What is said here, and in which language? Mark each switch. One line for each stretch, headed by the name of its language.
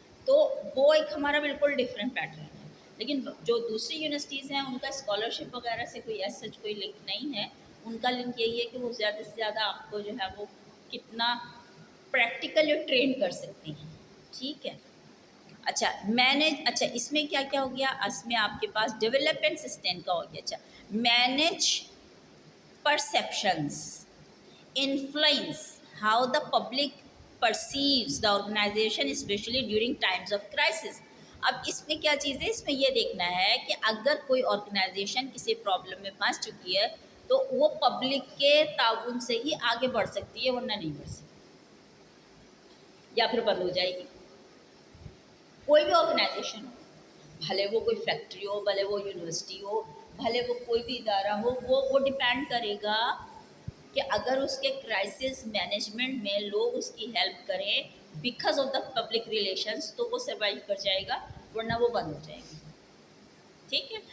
Urdu: تو وہ ایک ہمارا بالکل ڈفرینٹ پیٹرن ہے. لیکن جو دوسری یونیورسٹیز ہیں ان کا اسکالرشپ وغیرہ سے کوئی ایسا سچ کوئی لنک نہیں ہے. ان کا لنک یہی ہے کہ وہ زیادہ سے زیادہ آپ کو جو ہے وہ کتنا پریکٹیکلی ٹرین کر سکتی ہیں. ٹھیک ہے. اچھا اچھا اس میں کیا کیا ہو گیا؟ اس میں آپ کے پاس ڈیولپمنٹ سسٹم کا ہو گیا. اچھا manage
English: perceptions influence how the public perceives the organization especially during times of crisis.
Urdu: اب اس میں کیا چیز ہے؟ اس میں یہ دیکھنا ہے کہ اگر کوئی آرگنائزیشن کسی پرابلم میں پھنس چکی ہے تو وہ پبلک کے تعاون سے ہی آگے بڑھ سکتی ہے، ورنہ نہیں بڑھ سکتی یا پھر بند ہو جائے گی. کوئی بھی آرگنائزیشن ہو، بھلے وہ کوئی فیکٹری ہو، بھلے وہ یونیورسٹی ہو، بھلے وہ کوئی بھی ادارہ ہو، وہ ڈیپینڈ کرے گا کہ اگر اس کے کرائسس مینجمنٹ میں لوگ اس کی ہیلپ کریں because of the public relations تو وہ سروائیو کر جائے گا، ورنہ وہ بند ہو جائے گی. ٹھیک ہے.